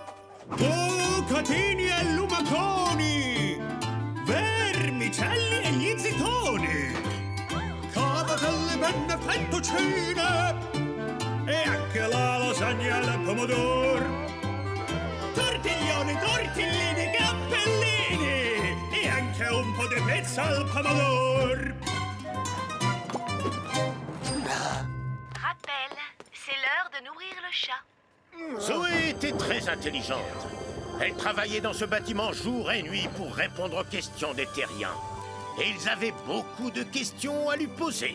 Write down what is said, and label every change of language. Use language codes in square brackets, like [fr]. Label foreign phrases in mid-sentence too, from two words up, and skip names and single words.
[it] Bucatini e lumaconi, vermicelli e gli zitoni, cavatelle, penne, fettuccine e anche la lasagna al pomodoro. Tortiglioni, tortellini, cappellini e anche un po' di pizza al pomodoro. [fr] Rappel, c'est l'heure de nourrir le chat. Zoé était très intelligente. Elle travaillait dans ce bâtiment jour et nuit pour répondre aux questions des terriens. Et ils avaient beaucoup de questions à lui poser.